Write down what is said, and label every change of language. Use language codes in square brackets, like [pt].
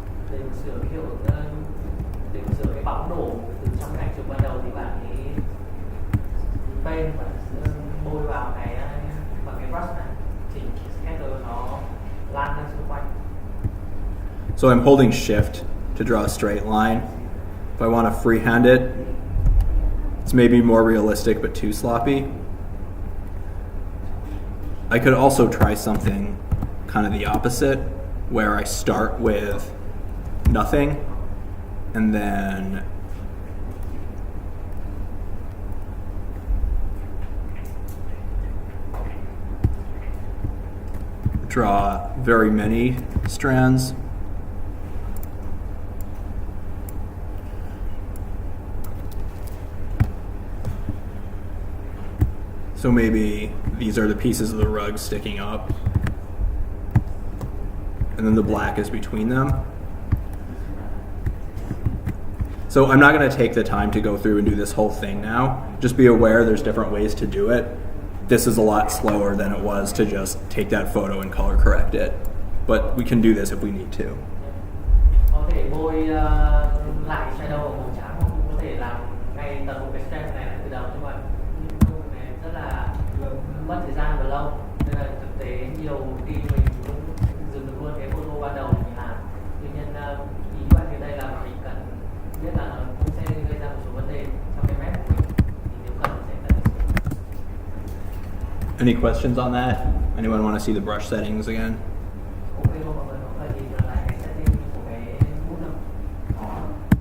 [vi] Để sửa kiểu để sửa cái bóng đồ từ trong cái ảnh chụp ban đầu thì bạn ấy pen và bôi vào cái bằng cái brush này, chỉnh scatter nó lan ra xung quanh. [en] So I'm holding shift to draw a straight line. If I want to freehand it, it's maybe more realistic but too sloppy. I could also try something kind of the opposite, where I start with nothing and then draw very many strands. So maybe these are the pieces of the rug sticking up, and then the black is between them. So I'm not going to take the time to go through and do this whole thing now. Just be aware there's different ways to do it. This is a lot slower than it was to just take that photo and color correct it. But we can do this if we need to. [vi] Có thể bôi lại shadow ở màu trắng, hoặc có thể làm ngay tận một cái step này từ đầu, nhưng mà công việc này rất là mất thời gian và lâu, nên là thực tế nhiều khi mình cũng dừng được luôn cái photo ban đầu để mình làm. Tuy nhiên ý của bạn ở đây là mình cần biết là nó cũng sẽ gây ra một số vấn đề trong cái map của mình, thì nếu cần sẽ cần phải sửa. [en] Any questions on that? Anyone want to see the brush settings again? [vi] Ok không mọi người, có phải nhìn lại cái setting của cái bút không?